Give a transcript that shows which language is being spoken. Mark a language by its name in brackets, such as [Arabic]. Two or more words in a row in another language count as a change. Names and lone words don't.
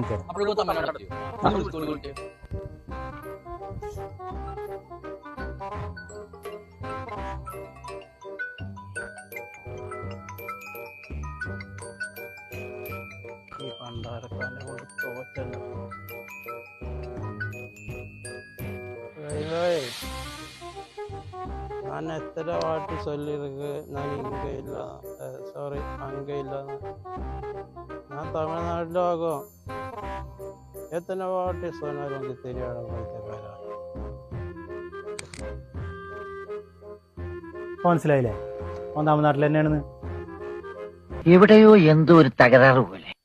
[Malayalam] അപ്പോഴേക്കും തമിഴ്നാട്ടിൽ ഈ പണ്ടാരക്കാരനെ കൊണ്ട് തോറ്റല്ലോ. [Tamil] நான் எத்தனை வாட்டி சொல்லியிருக்கு நான் இங்கே இல்லை, சாரி அங்கே இல்லைன்னு. நான் தமிழ்நாட்டில் ஆகும். எத்தனை வாட்டி சொன்னாலும் உங்களுக்கு தெரியாத பைத்தியக்காரா. [Malayalam] മനസ്സിലായില്ലേ? ഓൻ തമിഴ്നാട്ടിൽ തന്നെയാണെന്ന്. എവിടെയോ എന്തോ ഒരു തകരാറ് പോലെ.